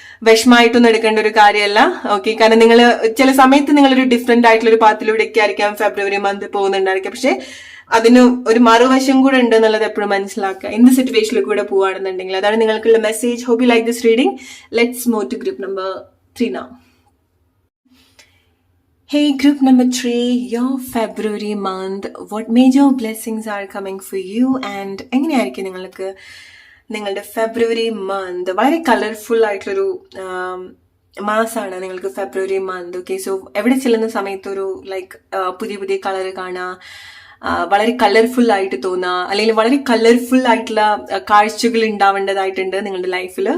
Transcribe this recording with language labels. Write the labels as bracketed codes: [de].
[ml] വിഷമായിട്ടൊന്നും എടുക്കേണ്ട ഒരു കാര്യമല്ല. ഓക്കെ, കാരണം നിങ്ങൾ ചില സമയത്ത് നിങ്ങളൊരു ഡിഫറെന്റ് ആയിട്ടുള്ള ഒരു പാത്തിലൂടെയൊക്കെ ആയിരിക്കാം ഫെബ്രുവരി മന്ത് പോകുന്നുണ്ടായിരിക്കാം. പക്ഷെ അതിന് ഒരു മറുവശം കൂടെ ഉണ്ട് എന്നുള്ളത് എപ്പോഴും മനസ്സിലാക്കുക. എന്ത് സിറ്റുവേഷനിൽ കൂടെ പോവാണെന്നുണ്ടെങ്കിൽ അതാണ് നിങ്ങൾക്കുള്ള message. [en] Hope you like this reading. Let's move to group number 3 now. Hey, group number 3, your February month. What major blessings are coming for you? [ml] And എങ്ങനെയായിരിക്കും നിങ്ങൾക്ക് നിങ്ങളുടെ ഫെബ്രുവരി മന്ത്? വളരെ കളർഫുൾ ആയിട്ടുള്ളൊരു മാസമാണ് നിങ്ങൾക്ക് ഫെബ്രുവരി മന്ത്. ഓക്കെ, സോ എവിടെ ചെല്ലുന്ന സമയത്ത് ഒരു ലൈക്ക് പുതിയ പുതിയ കളർ കാണാം, വളരെ കളർഫുൾ ആയിട്ട് തോന്നുക, അല്ലെങ്കിൽ വളരെ കളർഫുൾ ആയിട്ടുള്ള കാഴ്ചകൾ ഉണ്ടാവേണ്ടതായിട്ടുണ്ട് നിങ്ങളുടെ ലൈഫിൽ.